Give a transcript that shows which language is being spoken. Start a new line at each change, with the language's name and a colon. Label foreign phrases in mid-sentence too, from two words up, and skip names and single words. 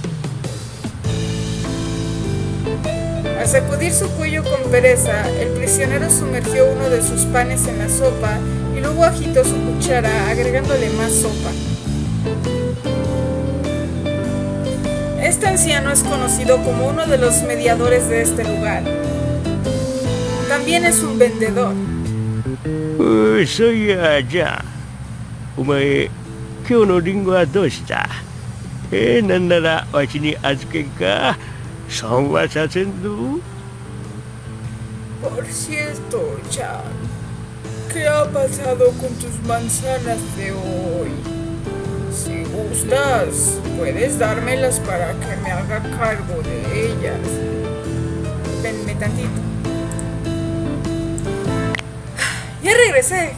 Spanish: Al sacudir su cuello con pereza, el prisionero sumergió uno de sus panes en la sopa y luego agitó su cuchara agregándole más sopa. Este anciano es conocido como uno de los mediadores de este lugar. También es un vendedor.
Japanese: そういやじゃあお前今日のリンゴはどうした？なんならわしに預けんか？損はさせんぞ。
Spanish: Por cierto, Chan, ¿qué ha pasado con tus manzanas de hoy? Si gustas, puedes dármelas para que me haga cargo de ellas. Venme tantito. Ya regresé.